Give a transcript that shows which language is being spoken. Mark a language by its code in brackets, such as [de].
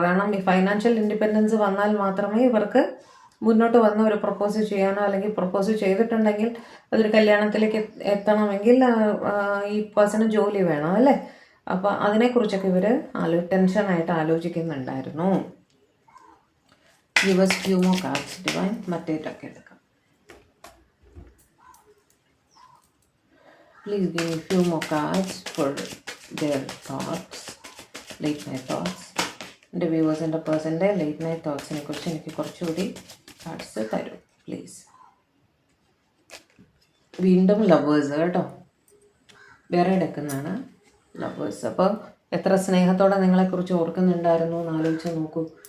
[ml] കാരണം ഈ financial independence വന്നാൽ മാത്രമേ ഇവർക്ക് മുന്നോട്ട് വന്ന് ഒരു പ്രപ്പോസ് ചെയ്യാനോ, അല്ലെങ്കിൽ പ്രപ്പോസ് ചെയ്തിട്ടുണ്ടെങ്കിൽ അതൊരു കല്യാണത്തിലേക്ക് എത്തണമെങ്കിൽ ഈ പേഴ്സണ് ജോലി വേണം അല്ലേ. അപ്പോൾ അതിനെക്കുറിച്ചൊക്കെ ഇവർ ടെൻഷനായിട്ട് ആലോചിക്കുന്നുണ്ടായിരുന്നു. [en] give few more cards divine, [ml] മറ്റേറ്റൊക്കെ എടുക്കാം. [en] Please give me few more cards for their thoughts, late night thoughts. [ml] എൻ്റെ വ്യൂവേഴ്സിൻ്റെ പേഴ്സൻ്റെ ലേറ്റ് നൈറ്റ് തോട്ട്സിനെ കുറിച്ച് എനിക്ക് കുറച്ചുകൂടി കാർഡ്സ് തരും പ്ലീസ്. വീണ്ടും ലവേഴ്സ് കേട്ടോ, വേറെ എടുക്കുന്നതാണ് ലവേഴ്സ്. അപ്പോൾ എത്ര സ്നേഹത്തോടെ നിങ്ങളെക്കുറിച്ച് ഓർക്കുന്നുണ്ടായിരുന്നു എന്ന് ആലോചിച്ച് നോക്കൂ.